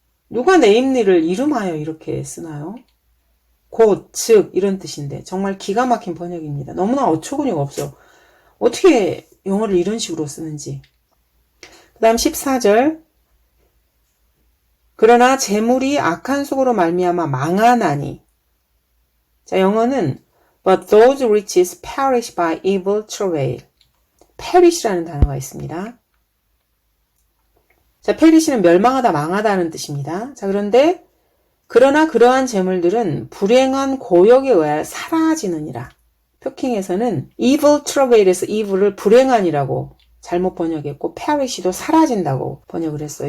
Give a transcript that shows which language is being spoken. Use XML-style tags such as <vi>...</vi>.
<ko>누가 namely를 이름하여 이렇게 쓰나요? 곧, 즉 이런 뜻인데 정말 기가 막힌 번역입니다. 너무나 어처구니가 없어. 어떻게 영어를 이런 식으로 쓰는지. 그 다음 14절 그러나 재물이 악한 속으로 말미암아 망하나니. 자, 영어는</ko> <en>But those riches perish by evil travail.</en> <ko>perish라는 단어가 있습니다. 자, perish는 멸망하다, 망하다는 뜻입니다. 자, 그러나 그러한 재물들은 불행한 고역에 의하여 사라지느니라. 표킹에서는</ko> <en>evil travail</en> <ko>에서 evil을 불행한이라고 잘못 번역했고 perish도 사라진다고 번역을 했어요.</ko>